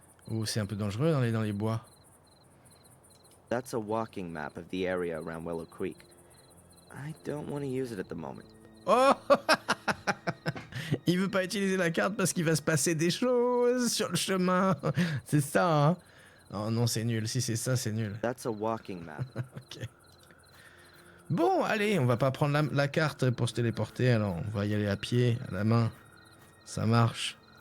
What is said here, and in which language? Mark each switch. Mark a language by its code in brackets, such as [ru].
[fr] Oh, c'est un peu dangereux dans les bois. [en] That's a walking map of the area around Willow Creek. I don't want to use it at the moment. [fr] Oh il veut pas utiliser la carte parce qu'il va se passer des choses sur le chemin. C'est ça, hein? Oh non, c'est nul. Si c'est ça, c'est nul. [en] That's a walking map. Ok. [fr] Bon, allez, on va pas prendre la carte pour se téléporter, alors on va y aller à pied, à la main. Ça marche.